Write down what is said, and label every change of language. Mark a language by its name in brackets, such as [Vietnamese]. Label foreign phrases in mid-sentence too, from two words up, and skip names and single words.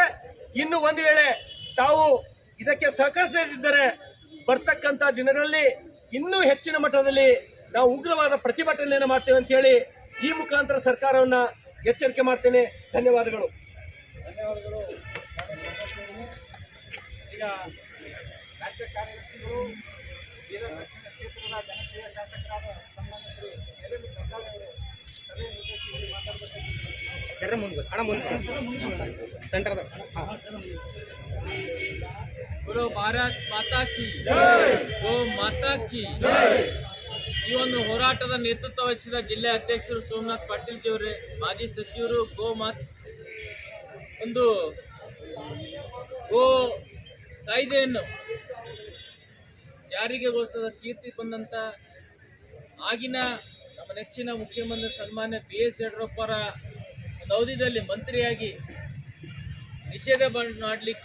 [Kannada] ಇನ್ನು ಒಂದು ವೇಳೆ ತಾವು ಇದಕ್ಕೆ ಸಹಕರಿಸದಿದ್ದರೆ ಬರ್ತಕ್ಕಂಥ ದಿನಗಳಲ್ಲಿ ಇನ್ನೂ ಹೆಚ್ಚಿನ ಮಟ್ಟದಲ್ಲಿ ನಾವು ಉಗ್ರವಾದ ಪ್ರತಿಭಟನೆಯನ್ನು ಮಾಡ್ತೇವೆ ಅಂತ ಹೇಳಿ ಈ ಮುಖಾಂತರ ಸರ್ಕಾರವನ್ನು ಎಚ್ಚರಿಕೆ ಮಾಡ್ತೇನೆ. ಧನ್ಯವಾದಗಳು. ಈಗ ರಾಜ್ಯ ಕಾರ್ಯದರ್ಶಿಗಳು ಬೀದರ್ ದಕ್ಷಿಣ ಕ್ಷೇತ್ರದ ಜನಪ್ರಿಯ ಶಾಸಕರಾದ ಸನ್ಮಾನ್ಯ ಶ್ರೀ ಶೈಲೇಂದ್ರ ಬೆಲ್ಲಾಳೆ ಅವರು ಸಭೆಯನ್ನು ಉದ್ದೇಶಿಸಿ ಮಾತಾಡಬೇಕು. [Hindi] बोलो भारत माता की [Kannada] गो माता की ಈ ಒಂದು ಹೋರಾಟದ ನೇತೃತ್ವ ವಹಿಸಿದ ಜಿಲ್ಲೆ ಅಧ್ಯಕ್ಷರು ಸೋಮನಾಥ್ ಪಾಟೀಲ್ ಜಿಯವರೇ, ಮಾಜಿ ಸಚಿವರು, ಒಂದು ಗೋ ಕಾಯ್ದೆಯನ್ನು ಜಾರಿಗೆಗೊಳಿಸಿದ ಕೀರ್ತಿ ಬಂದಂಥ ಆಗಿನ ನಮ್ಮ ನೆಚ್ಚಿನ ಮುಖ್ಯಮಂತ್ರಿ ಸನ್ಮಾನ್ಯ BS ಯಡಿಯೂರಪ್ಪರ ಒಂದು ಅವಧಿಯಲ್ಲಿ ಮಂತ್ರಿಯಾಗಿ ನಿಷೇಧ ಮಾಡಲಿಕ್ಕೆ